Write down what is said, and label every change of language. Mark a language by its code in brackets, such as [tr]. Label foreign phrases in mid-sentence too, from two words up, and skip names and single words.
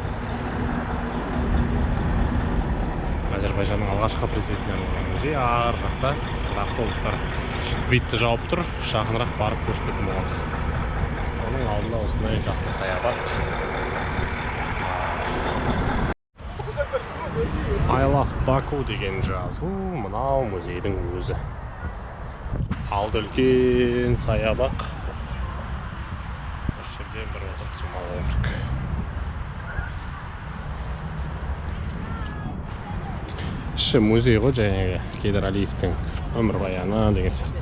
[kk] Әзербайжанның алғашқы президентіне арналған музей. Ар жақта автобустар видті жауып тұр, жақынырақ барып көрсететін боламыз. Оның алдында осындай жақсы саябақ. [en] I love Baku [kk] деген жазу мынау музейдің өзі. Алды үлкен саябақ. Осы жерде бір отырып демалу керек. Іші музей ғой, жаңағы Гейдар Алиевтің өмірбаяны деген сияқты.